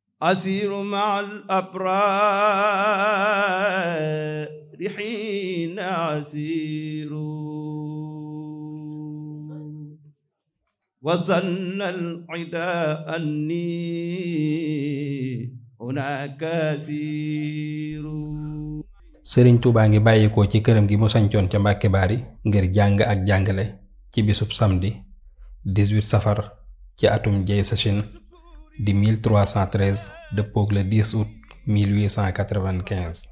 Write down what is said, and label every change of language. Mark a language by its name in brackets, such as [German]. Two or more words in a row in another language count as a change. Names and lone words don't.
[Arabic] أسير مع الأبرار حين أسير وظن العدا أني هناك أسير. [Wolof] Sëriñ Tuubaa ngi bàyyikoo ci këram gi mu sañcoon ca Mbàkke Baari ngir jàng ak jàngale ci bisub samedi 18 safar ci atum jey sachin di 1313 dëppoog [French] le 10 août 1895.